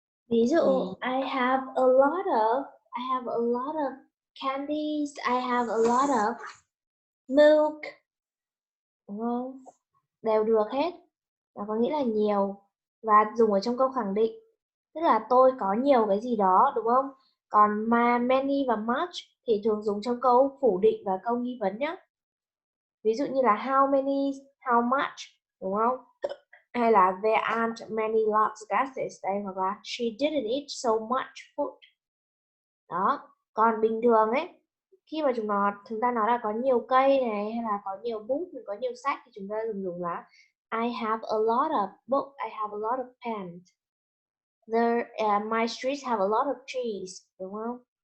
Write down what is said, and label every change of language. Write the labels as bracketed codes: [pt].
[vi] Ví dụ [en] I have a lot of candies, I have a lot of milk. [vi] Đúng không? Đều được hết. Và có nghĩa là nhiều. Và dùng ở trong câu khẳng định. Tức là tôi có nhiều cái gì đó, đúng không? Còn many và much thì thường dùng trong câu phủ định và câu nghi vấn nhé. Ví dụ như là how many, how much, đúng không? Hay là [en] there aren't many lots of gases [vi] đây, hoặc là [en] she didn't eat so much food. [vi] Đó. Còn bình thường ấy, khi mà chúng ta nói là có nhiều cây này, hay là có nhiều bút, có nhiều sách, thì chúng ta dùng là [en] I have a lot of books, I have a lot of pens. My streets have a lot of trees, [vi] đúng không?